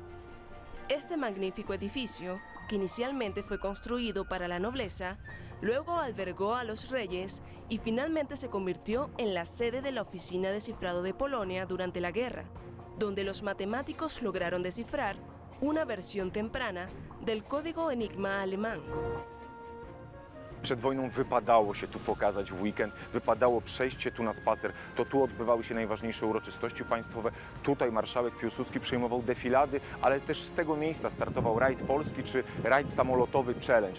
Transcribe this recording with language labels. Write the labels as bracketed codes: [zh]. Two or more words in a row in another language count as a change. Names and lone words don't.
[es] Este magnífico edificio, que inicialmente fue construido para la nobleza, luego albergó a los reyes y finalmente se convirtió en la sede de la Oficina de Cifrado de Polonia durante la guerra, donde los matemáticos lograron descifrar una versión temprana del código Enigma alemán. [pl] Przed wojną wypadało się tu pokazać w weekend, wypadało przejść się tu na spacer. To tu odbywały się najważniejsze uroczystości państwowe. Tutaj marszałek Piłsudski przyjmował defilady, ale też z tego miejsca startował rajd polski czy rajd samolotowy Challenge.